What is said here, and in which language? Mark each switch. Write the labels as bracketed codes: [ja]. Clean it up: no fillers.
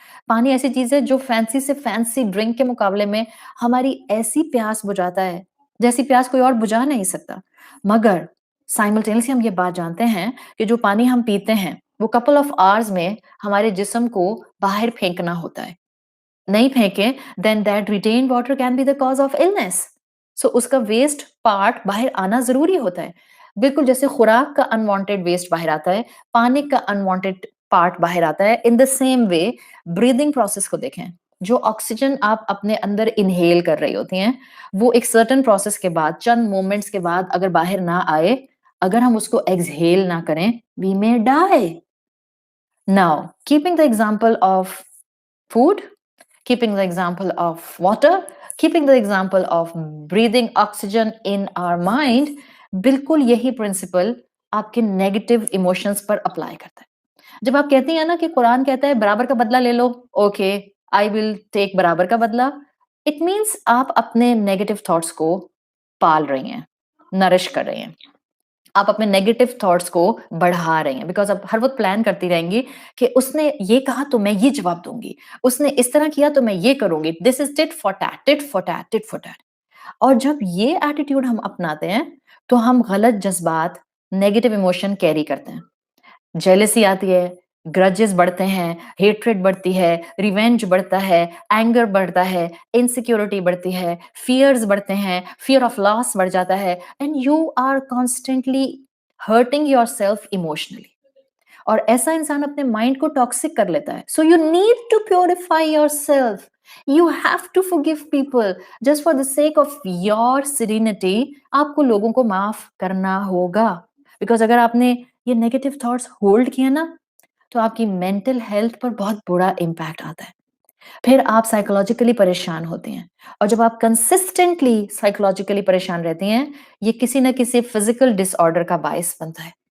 [ur] پانی ایسی چیز ہے جو فینسی سے فینسی ڈرنک کے مقابلے میں ہماری ایسی پیاس بجھاتا ہے جیسی پیاس کوئی اور بجھا نہیں سکتا. مگر سائملٹینیسلی ہم یہ بات جانتے ہیں کہ جو پانی ہم پیتے ہیں وہ کپل آف آورز میں ہمارے جسم کو باہر پھینکنا ہوتا ہے. نہیں پھینکیں [en] then that retained water can be the cause of illness. [ur] So اس کا ویسٹ پارٹ باہر آنا ضروری ہوتا ہے. بالکل جیسے خوراک کا انوانٹیڈ ویسٹ باہر آتا ہے، پانی کا انوانٹیڈ پارٹ باہر آتا ہے. [en] in the same way [ur] breathing process کو دیکھیں. جو آکسیجن آپ اپنے اندر انہیل کر رہی ہوتی ہیں وہ ایک سرٹن پروسیس کے بعد چند مومنٹس کے بعد اگر باہر نہ آئے, اگر ہم اس کو ایکسہیل نہ کریں, [en] we may die. Now, keeping the example of food, keeping the example of water, keeping the example of breathing oxygen in our mind, [ur] بالکل یہی پرنسپل آپ کے نیگیٹو ایموشنز پر اپلائی کرتا ہے. جب آپ کہتی ہیں نا کہ قرآن کہتا ہے برابر کا بدلہ لے لو, [en] okay I will take [ur] برابر کا بدلہ, اٹ مینس آپ اپنے نیگیٹو تھاٹس کو پال رہی ہیں, نرش کر رہی ہیں, آپ اپنے نیگیٹو تھاٹس کو بڑھا رہی ہیں, بیکاز آپ ہر وقت پلان کرتی رہیں گی کہ اس نے یہ کہا تو میں یہ جواب دوں گی, اس نے اس طرح کیا تو میں یہ کروں گی, [en] This is tit for tat, tit for tat, tit for tat. [ur] اور جب یہ ایٹیٹیوڈ ہم اپناتے ہیں تو ہم غلط جذبات, نیگیٹو ایموشن کیری کرتے ہیں. جیلسی آتی ہے, گرجز بڑھتے ہیں, ہیٹریڈ بڑھتی ہے, ریونج بڑھتا ہے, اینگر بڑھتا ہے, انسیکیورٹی بڑھتی ہے, فیئرز بڑھتے ہیں, فیئر آف لاس بڑھ جاتا ہے, [en] And you are constantly hurting yourself emotionally. [ur] اور ایسا انسان اپنے مائنڈ کو ٹاکسک کر لیتا ہے. [en] So you need to purify yourself. You have to forgive people just for the sake of your serenity. [ur] آپ کو لوگوں کو معاف کرنا ہوگا, بیکاز اگر آپ نے یہ نیگیٹو تھاٹس ہولڈ کیا نا تو آپ کی مینٹل ہیلتھ پر بہت برا امپیکٹ آتا ہے. پھر آپ سائیکولوجیکلی پریشان ہوتے ہیں, اور جب آپ کنسسٹنٹلی سائیکولوجیکلی پریشان رہتی ہیں یہ کسی نہ کسی فزیکل ڈس آرڈر کا باعث بنتا ہے.